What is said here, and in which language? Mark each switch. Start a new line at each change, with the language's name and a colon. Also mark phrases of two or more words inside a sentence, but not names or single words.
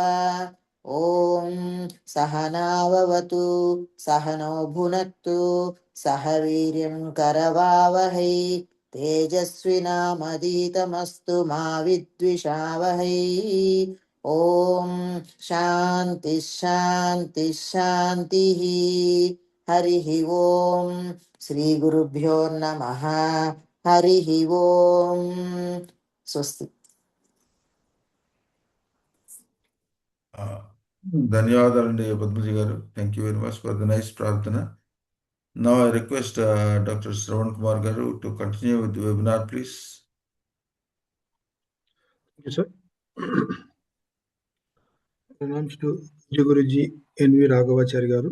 Sanskrit: ॐ सहनाववतु सहनौ भुनक्तु सह वीर्यं करवावहै तेजस्विनामधीतमस्तु मा विद्विषावहै। ॐ शान्ति शान्ति शान्तिः। हरिः ॐ श्रीगुरुभ्यो नमः। हरिः ॐ स्वस्ति।
Telugu: ధన్యవాదాలండి పద్మజి గారు.
English: thank you very much for the nice ప్రార్థన. Now I request Dr. Shravan Kumar garu to continue with the webinar, please. Thank you, sir. Pranams to Guruji N.V. Raghavachari garu.